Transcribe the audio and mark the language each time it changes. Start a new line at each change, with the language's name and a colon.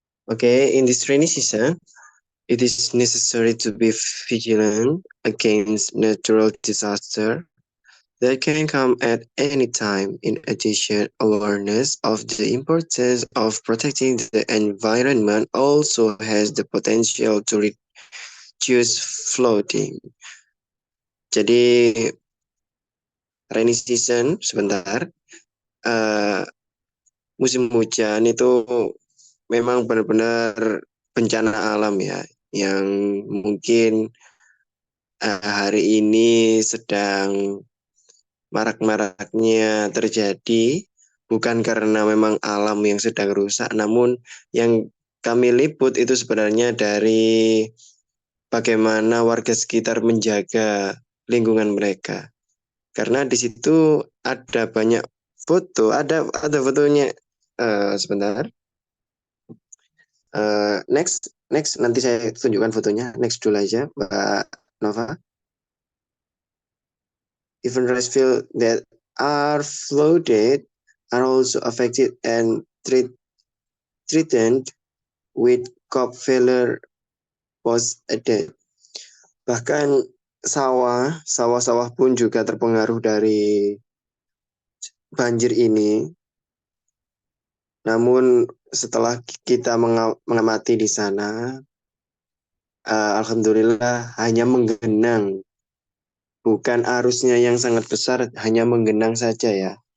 English: Okay, in this rainy season, it is necessary to be vigilant against natural disaster that can come at any time. In addition, awareness of the importance of protecting the environment also has the potential to reduce flooding.
Indonesian: Jadi rainy season sebentar, eh, musim hujan itu memang benar-benar bencana alam ya, yang mungkin hari ini sedang marak-maraknya terjadi bukan karena memang alam yang sedang rusak, namun yang kami liput itu sebenarnya dari bagaimana warga sekitar menjaga lingkungan mereka. Karena di situ ada banyak foto, ada fotonya. Sebentar. Next nanti saya tunjukkan fotonya. Next dulu aja, Mbak Nova.
English: Even rice fields that are flooded are also affected and threatened with crop failure post-added.
Indonesian: Bahkan sawah-sawah pun juga terpengaruh dari banjir ini. Namun setelah kita mengamati di sana, alhamdulillah hanya menggenang, bukan arusnya yang sangat besar, hanya menggenang saja ya.